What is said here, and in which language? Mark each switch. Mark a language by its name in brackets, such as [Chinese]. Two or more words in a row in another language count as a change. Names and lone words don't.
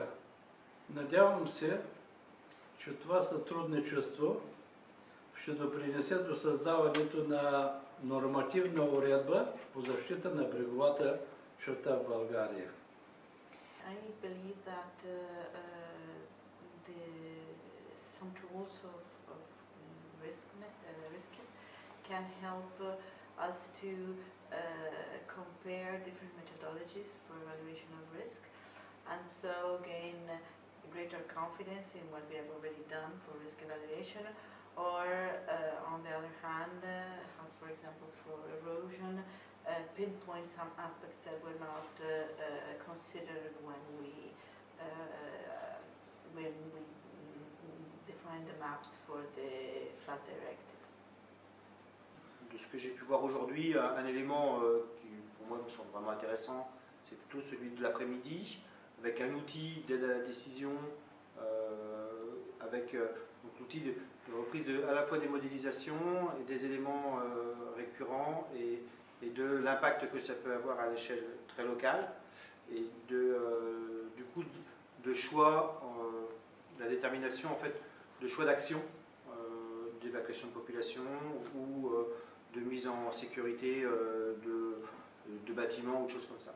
[Bulgarian] Надявам се, че това сътрудничество ще допринесе до създаването на нормативна уредба по защита на бреговата черта в България. [English] I believe that some tools of risk can help us to compare different methodologies for evaluation of risk, and so gain greater confidence in what we have already done for risk evaluation, or on the other hand, as for example for erosion, pinpoint some aspects that were not considered when we defined the maps for the flood directive. [French] De ce que j'ai pu voir aujourd'hui, un élément qui pour moi me semble vraiment intéressant, c'est plutôt celui de l'après-midi, avec un outil d'aide à la décision, avec l'outil de reprise à la fois des modélisations et des éléments récurrents et de l'impact que ça peut avoir à l'échelle très locale, et du coup de choix, la détermination en fait de choix d'action, d'évacuation de population ou de mise en sécurité de bâtiments ou de choses comme ça.